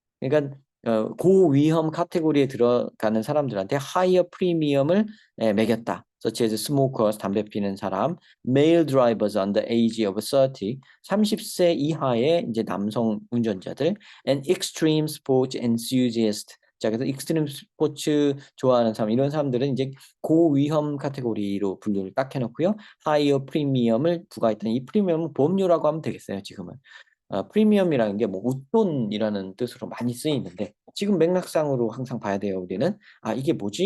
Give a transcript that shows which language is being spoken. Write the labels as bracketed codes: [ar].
[ko] 그러니까 고위험 카테고리에 들어가는 사람들한테 higher 프리미엄을 매겼다. [en] such as smokers, [ko] 담배 피는 사람, [en] male drivers under age of 30, [ko] 30세 이하의 이제 남성 운전자들, [en] and extreme sports enthusiasts. [ko] 자, 그래서 익스트림 스포츠 좋아하는 사람, 이런 사람들은 이제 고위험 카테고리로 분류를 딱 해놓고요. 하이어 프리미엄을 부과했던 이 프리미엄은 보험료라고 하면 되겠어요, 지금은. 프리미엄이라는 게 뭐 웃돈이라는 뜻으로 많이 쓰이는데 지금 맥락상으로 항상 봐야 돼요, 우리는. 아, 이게 뭐지?